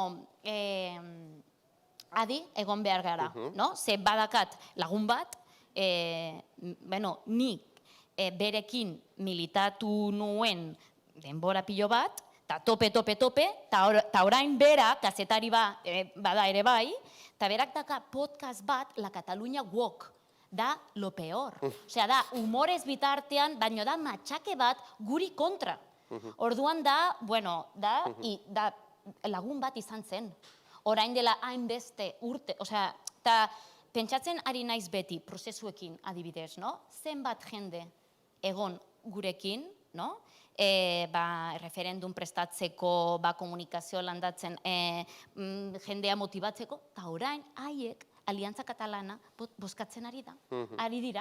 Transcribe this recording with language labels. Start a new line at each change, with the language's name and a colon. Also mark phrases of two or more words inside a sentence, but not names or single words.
Basque: adi egon behar gara, ze badakat lagun bat, nik berekin militatu nuen denbora pilo bat, eta tope, eta orain bera, kazetari bada ere bai, eta berak daka podcast bat, La Catalunya Walk,
Spanish: da lo peor.
Basque: Osea, da humorez bitartean, baino da matxake bat guri kontra. Orduan da, da lagun bat izan zen. Orain dela hainbeste urte, osea, eta pentsatzen ari naiz beti, prozesuekin adibidez, zenbat jende egon gurekin, referendum prestatzeko, komunikazio landatzen, jendea motibatzeko, eta orain haiek Aliantza Katalana bozkatzen ari dira.